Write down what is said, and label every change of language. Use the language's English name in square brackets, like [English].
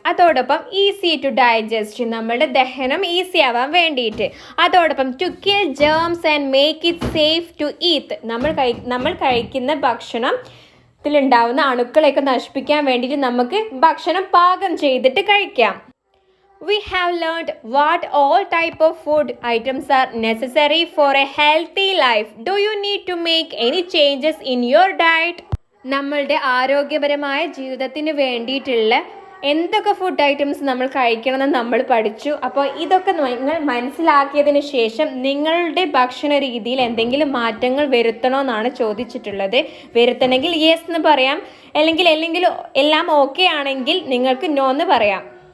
[Malayalam] അതോടൊപ്പം [English] Easy to digest. [Malayalam] നമ്മളുടെ ദഹനം ഈസി ആവാൻ വേണ്ടിയിട്ട്. അതോടൊപ്പം [English] To kill germs and make it safe to eat. [Malayalam] നമ്മൾ കഴിക്കുന്ന ഭക്ഷണം ത്തിലുണ്ടാവുന്ന അണുക്കളെയൊക്കെ നശിപ്പിക്കാൻ വേണ്ടിയിട്ട് നമുക്ക് ഭക്ഷണം പാകം ചെയ്തിട്ട് കഴിക്കാം. [English] We have learned what all type of food items are necessary for a healthy life. Do you need to make any changes in your diet? [Malayalam] നമ്മളുടെ ആരോഗ്യപരമായ ജീവിതത്തിന് വേണ്ടിയിട്ടുള്ള എന്തൊക്കെ ഫുഡ് ഐറ്റംസ് നമ്മൾ കഴിക്കണമെന്ന് നമ്മൾ പഠിച്ചു. അപ്പോൾ ഇതൊക്കെ നിങ്ങൾ മനസ്സിലാക്കിയതിന് ശേഷം നിങ്ങളുടെ ഭക്ഷണ രീതിയിൽ എന്തെങ്കിലും മാറ്റങ്ങൾ വരുത്തണമെന്നാണ് ചോദിച്ചിട്ടുള്ളത്. വരുത്തണമെങ്കിൽ യെസ് എന്ന് പറയാം, അല്ലെങ്കിൽ എല്ലാം ഓക്കെ ആണെങ്കിൽ നിങ്ങൾക്ക് നോ എന്ന് പറയാം.